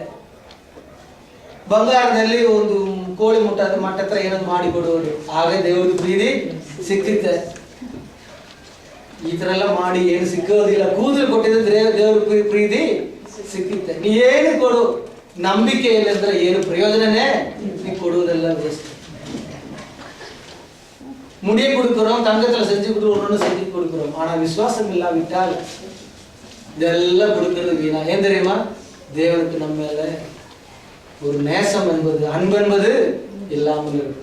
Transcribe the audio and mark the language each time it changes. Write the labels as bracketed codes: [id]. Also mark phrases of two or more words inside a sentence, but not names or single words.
[kn] ಬಂಗಾರದಲ್ಲಿ ಒಂದು ಕೋಳಿ ಮಟ್ಟ ಹತ್ರ ಏನೋ ಮಾಡಿ ಕೊಡುವುದು, ಆಗ ದೇವರದು ಪ್ರೀತಿ ಸಿಕ್ಕಿದೆ. ಈ ತರ ಎಲ್ಲ ಮಾಡಿ ಏನು ಸಿಕ್ಕೋದಿಲ್ಲ. ಕೂದಲು ಕೊಟ್ಟಿದ್ರೆ ದೇವ್ರ ಪ್ರೀತಿ ಸಿಕ್ಕಿದೆ. ನೀ ಏನು ಕೊಡು, ನಂಬಿಕೆ ಇಲ್ಲಂದ್ರೆ ಏನು ಪ್ರಯೋಜನನೇ? நீ ಕೊಡುವುದೆಲ್ಲ ವೇಸ್ಟ್. [ta] முடியை கொடுக்கிறோம், தங்கத்துல செஞ்சு ஒன்று செஞ்சு கொடுக்கிறோம். ஆனா விசுவாசம் இல்லாவிட்டால் இதெல்லாம் கொடுக்கிறது வீணா. ஏன் தெரியுமா? தேவனுக்கு நம்ம மேல ஒரு நேசம் என்பது, அன்பு என்பது இல்லாமல் இருக்கு.